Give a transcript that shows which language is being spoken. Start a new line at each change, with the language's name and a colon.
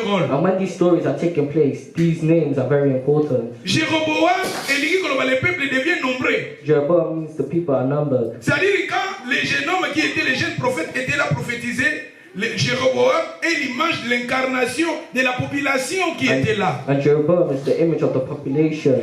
English: And when these stories are taking place, these names are very important.
French: Jéroboam, le peuple devient nombreux.
English: Jeroboam means the people are numbered.
French: C'est-à-dire quand les jeunes hommes qui étaient les jeunes prophètes étaient là prophétisés, Jéroboam est l'image de l'incarnation de la population qui était là.
English: And Jeroboam is the image of the population.